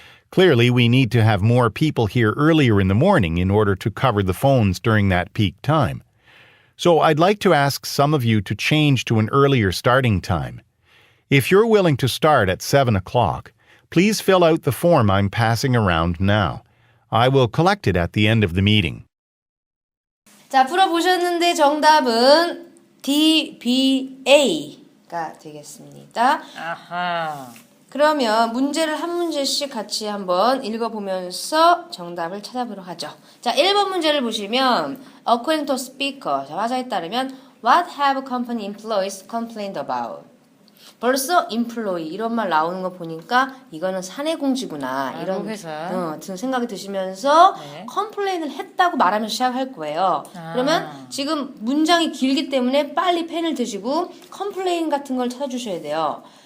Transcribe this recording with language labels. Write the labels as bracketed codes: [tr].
[en] Clearly, we need to have more people here earlier in the morning in order to cover the phones during that peak time. So I'd like to ask some of you to change to an earlier starting time. If you're willing to start at 7 o'clock, please fill out the form I'm passing around now. I will collect it at the end of the meeting. [ko] 자, 풀어보셨는데 정답은 DBA가 되겠습니다. 아하. 그러면 문제를 한 문제씩 같이 한번 읽어보면서 정답을 찾아보도록 하죠. 자, 1번 문제를 보시면 [en] According to speaker, [ko] 자, 화자에 따르면 [en] What have company employees complained about? [ko] 벌써 employee 이런 말 나오는 거 보니까 이거는 사내공지구나 이런 회사. 생각이 드시면서 네. 컴플레인을 했다고 말하면서 시작할 거예요. 그러면 지금 문장이 길기 때문에 빨리 펜을 드시고 컴플레인 같은 걸 찾아주셔야 돼요.